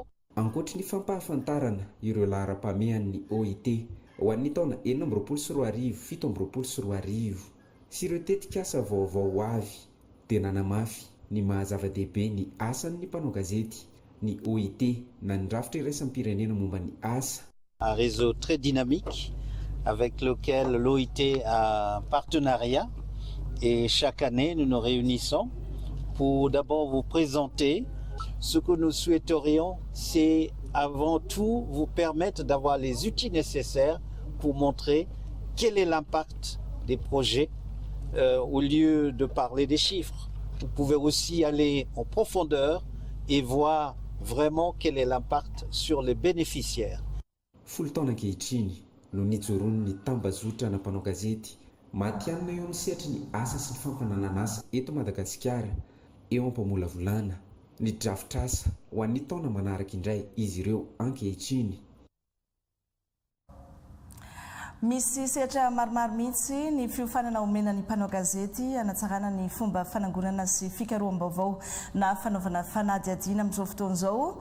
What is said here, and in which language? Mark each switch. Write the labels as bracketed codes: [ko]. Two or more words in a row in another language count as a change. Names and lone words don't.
[mg] Ankoatra ny fampahafantarana ireo laharam-pamehan'ny OIT ho an'ny taona 2024 2025 sy ireo tetikasa vaovao avy dia nanamafy ny mahazava-dehibe ny asan'ny mpanao gazety ny OIT na ny rafitra iraisam-pirenena momba ny asa. [fr] Un réseau très dynamique avec lequel l'OIT a un partenariat et chaque année nous nous réunissons pour d'abord vous présenter. Ce que nous souhaiterions, c'est avant tout vous permettre d'avoir les outils nécessaires pour montrer quel est l'impact des projets au lieu de parler des chiffres. Vous pouvez aussi aller en profondeur et voir vraiment quel est l'impact sur les bénéficiaires. [mg] Folo taona ankehitriny no nijoroany ny tambazotra na mpanao gazety Matianina eo amin'ny sehatra ny asa sy ny fampananana asa eto Madagasikara eo ampamolavolana ny drafitr'asa ho an'ny taona manaraka indray izy ireo ankehitriny. Misy sehatra maromaro mihitsy ny fiofanana omena ny mpanao gazety anatsarana ny fomba fanangonana sy fikaroham-baovao na fanaovana fanadihadiana amin'izao fotoana izao.